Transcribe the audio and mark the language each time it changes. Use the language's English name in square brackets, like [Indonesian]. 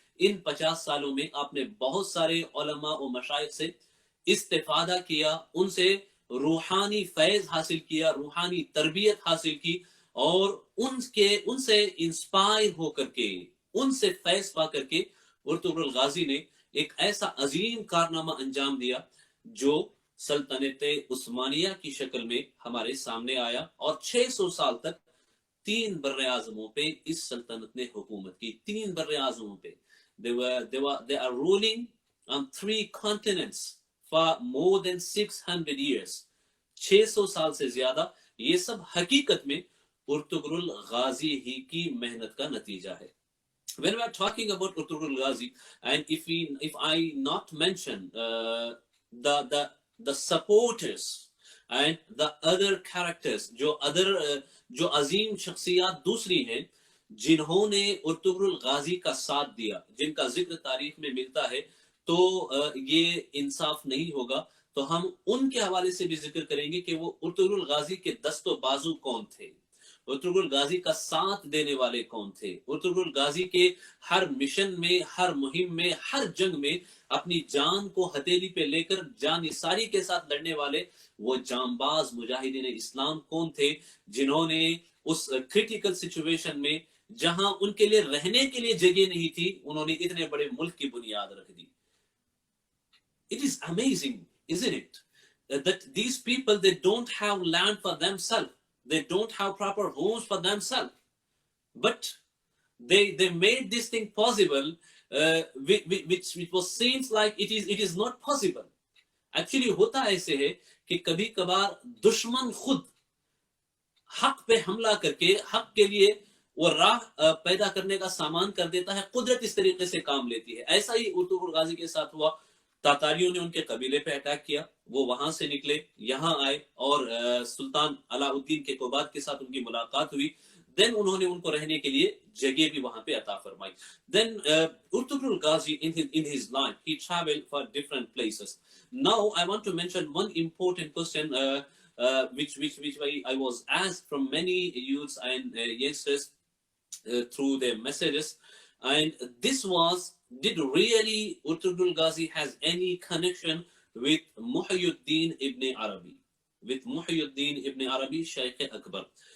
[Urdu] ان 50 سالوں میں آپ نے بہت سارے علماء و مشائخ سے استفادہ کیا, ان سے روحانی فیض حاصل کیا, روحانی تربیت حاصل کی, اور ان سے انسپائر ہو کر کے, ان سے فیض پا کر کے ارطغرل غازی نے ایک ایسا عظیم کارنامہ انجام دیا جو سلطنت عثمانیہ کی شکل میں ہمارے سامنے آیا، اور 600 سال تک 3 بر اعظموں پہ اس سلطنت نے حکومت کی. 3 بر اعظموں پہ [English] they are ruling on 3 continents for more than 600 years. [Urdu] 600 سال سے زیادہ. یہ سب حقیقت میں ارطغرل غازی ہی کی محنت کا نتیجہ ہے. [English] When we are talking about Urtugrul Ghazi, and if I not mention the supporters and the other characters, [Urdu] جو عظیم شخصیات دوسری ہیں جنہوں نے ارطغرل غازی کا ساتھ دیا، جن کا ذکر تاریخ میں ملتا ہے، تو یہ انصاف نہیں ہوگا. تو ہم ان کے حوالے سے بھی ذکر کریں گے کہ وہ ارطغرل غازی کے دست و بازو کون تھے، ارطغرل غازی کا ساتھ دینے والے کون تھے، ارطغرل غازی کے ہر مشن میں، ہر مہم میں، ہر جنگ میں اپنی جان کو ہتھیلی پہ لے کر جان نثاری کے ساتھ لڑنے والے وہ جانباز مجاہدین اسلام کون تھے، جنہوں نے اس کریٹیکل سچویشن میں جہاں ان کے لیے رہنے کے لیے جگہ نہیں تھی، انہوں نے اتنے بڑے ملک کی بنیاد رکھ دی. [English] It is amazing, isn't it, that these people, they don't have land for themselves. They don't have proper homes for themselves. But they made this thing possible, which was seems like it is not possible. [Urdu] Actually ہوتا ایسے ہے کہ کبھی کبھار دشمن خود حق پہ حملہ کر کے حق کے لیے وہ راہ پیدا کرنے کا سامان کر دیتا ہے. قدرت اس طریقے سے کام لیتی ہے. ایسا ہی ارطغرل غازی کے ساتھ ہوا. تاتاریوں نے ان کے قبیلے پہ اٹیک کیا، وہ وہاں سے نکلے، یہاں آئے، اور سلطان علاء الدین کے قباد کے ساتھ ان کی ملاقات ہوئی. دین انہوں نے ان کو رہنے کے لیے جگہ بھی وہاں پہ عطا فرمائی. [English] Then Ertugrul Ghazi in his life he traveled for different places. Now I want to mention one important question which I was asked from many youths and youngsters through their messages, and this was, did really Urtugrul Ghazi has any connection with Muhyiddin ibn Arabi, with Muhyiddin ibn Arabi, Shaykh Akbar.